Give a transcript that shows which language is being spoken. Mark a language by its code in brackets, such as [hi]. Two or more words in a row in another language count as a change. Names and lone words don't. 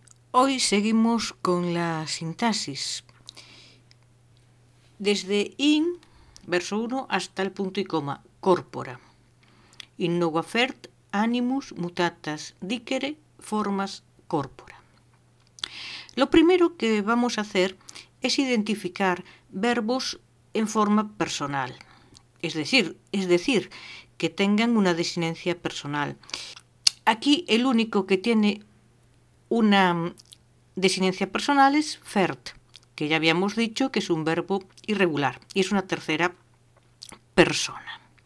[es] Hoy seguimos con la sintaxis. Desde in, verso 1, hasta el punto y coma, corpora. [la] In nova fert animus mutatas dicere formas corpora. [es] Lo primero que vamos a hacer es identificar verbos en forma personal, es decir, que tengan una desinencia personal. Aquí el único que tiene una desinencia personal es fert, que ya habíamos dicho que es un verbo irregular y es una tercera persona.